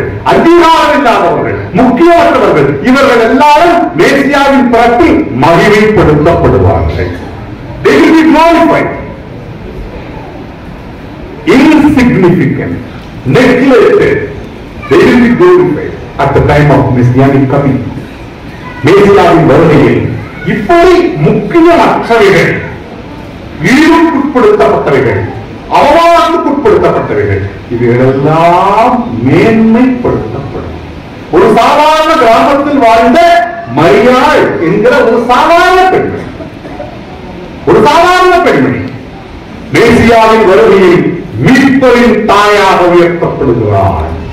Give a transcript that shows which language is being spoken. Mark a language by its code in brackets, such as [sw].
[ta] அங்கீகாரம் இல்லாதவர்கள், முக்கியமற்றவர்கள், இவர்கள் எல்லாரும் மேசியாவின் பிறப்பில் மகிமைப்படுத்தப்படுவார்கள். [en] They will be glorified. Insignificant, neglected, they will be glorified at the time of Messianic coming. [ta] மேசியாவின் வருகையில் இப்படி முக்கியமற்றவைகள், இழிவுக்குட்படுத்தப்பட்டவைகள், அவமானத்துக்குட்படுத்தப்பட்டவைகள், இவைகளெல்லாம் மேன்மைப்படுத்தப்படும். ஒரு சாதாரண கிராமத்தில் வாழ்ந்த மரியாள் என்கிற ஒரு சாதாரண பெண்மணி, ஒரு சாதாரண பெண்மணி மேசியாவின் வருகையில் மீட்பரின் தாயாக உயர்த்தப்படுகிறார்.